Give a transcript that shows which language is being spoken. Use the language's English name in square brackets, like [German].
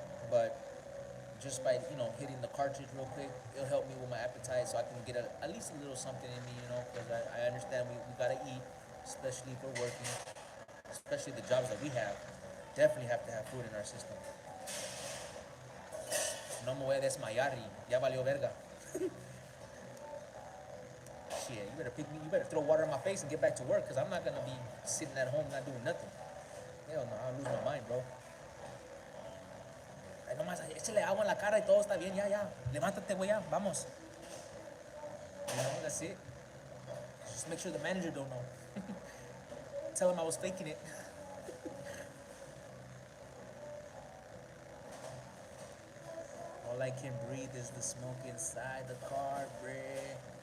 [English] But just by, you know, hitting the cartridge real quick, it'll help me with my appetite so I can get at least a little something in me, you know, because I understand we gotta eat, especially if we're working, especially the jobs that we have. Definitely have to have food in our system. [Spanish] No me voy a desmayar y ya valió verga. [English] Shit, you better throw water in my face and get back to work because I'm not gonna be sitting at home not doing nothing. Hell no, I'll lose my mind, bro. [Spanish] Ay, nomás, échale agua en la cara y todo está bien, ya. Levántate, güey, ya, vamos. [English] You know, that's it. Just make sure the manager don't know. Tell him I was faking it. All I can breathe is the smoke inside the car, bruh.